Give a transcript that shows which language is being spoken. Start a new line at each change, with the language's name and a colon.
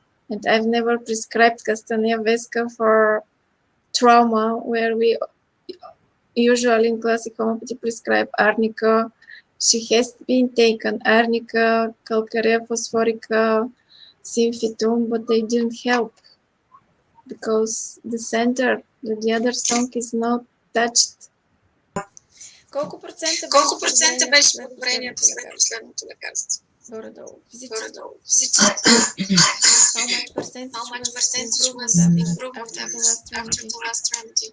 English: And I've never prescribed Castanea vesca for trauma, where we usually in classic homeopathy prescribe arnica. She has been taken arnica, calcarea phosphorica, symphituum, but they didn't help because the center, the other stonk is not touched.
Bulgarian: Колко процента беше подобрението след последното лекарство? Горе-долу. Физически.
English: How much percentage was improvement after the last remedy?